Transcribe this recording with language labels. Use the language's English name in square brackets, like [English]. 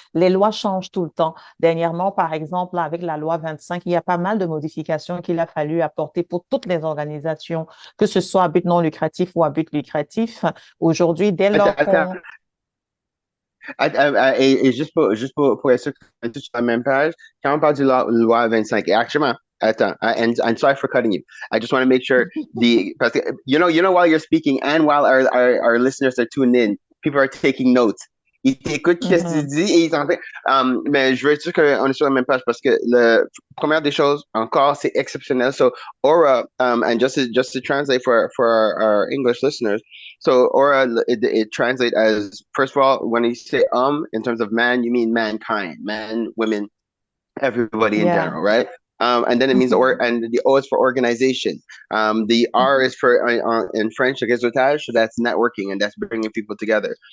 [French] Les lois changent tout le temps. Dernièrement, par exemple, avec la loi 25, il y a pas mal de modifications qu'il a fallu apporter pour toutes les organisations, que ce soit à but non lucratif ou à but lucratif. Aujourd'hui, dès lors qu'on... Et juste pour être sûr qu'on est tous sur la même page, quand on parle de la loi 25, et actuellement, attends, [English] and sorry for cutting you. I just want to make sure [French] parce que, [English] while you're speaking and while our listeners are tuned in, people are taking notes. [French] Ils t'écoutent qu'est-ce que tu dis et ils sont en train. Mais je veux être sûr qu'on est sur la même page parce que première des choses, encore, c'est exceptionnel. [English] So, Aura, and just to translate for our English listeners, so Aura, it translates as, first of all, when you say in terms of man, you mean mankind, men, women, everybody in general, right? And then it means and the O is for organization. The R is for in French, réseautage, so that's networking and that's bringing people together.